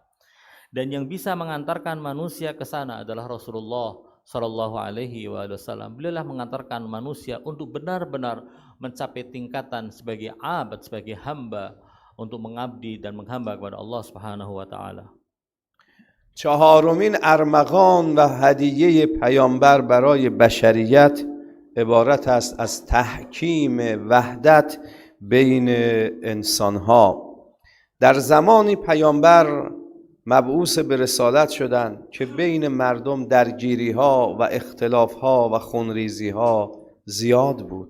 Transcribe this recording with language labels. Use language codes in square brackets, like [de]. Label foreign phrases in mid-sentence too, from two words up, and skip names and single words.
[id] Dan yang bisa mengantarkan manusia ke sana adalah Rasulullah [ar] صلى الله عليه وسلم. [id] Beliaulah mengantarkan manusia untuk benar-benar mencapai tingkatan sebagai abad, sebagai hamba, untuk mengabdi dan menghamba kepada Allah [ar] سبحانه وتعالى. [fa] چهارمین ارمغان و هدیه پیامبر برای بشریت عبارت است از تحکیم وحدت بین انسانها. در زمانی پیامبر مبعوث به رسالت شدند که بین مردم درگیری ها و اختلاف ها و خونریزی ها زیاد بود.